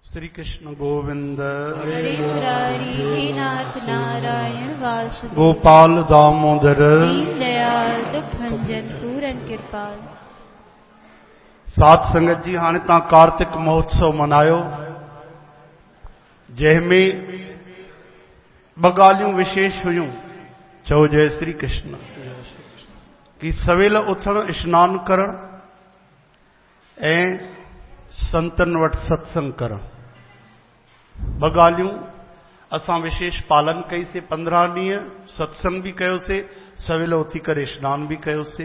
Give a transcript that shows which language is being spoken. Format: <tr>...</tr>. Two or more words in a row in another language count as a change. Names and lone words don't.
<hi>श्री कृष्ण गोविंद हरे मुरारी हे नाथ नारायण वासुदेव गोपाल दामोदर दीन दयाल दुख भंजन पूरन कृपाल।</hi> <sd>साध संगत जी हाणे तव्हां कार्तिक महोत्सव मनायो जंहिंमें ॿ ॻाल्हियूं विशेष हुयूं। चओ जय श्री कृष्ण। कि सवेल उथण स्नान करण ऐं संतन वटि सत्संग करण। ॿ ॻाल्हियूं असां विशेष पालन कईसीं। 15 ॾींहं सत्संग बि कयोसीं, सवेल उथी करे स्नान बि कयोसीं।</sd>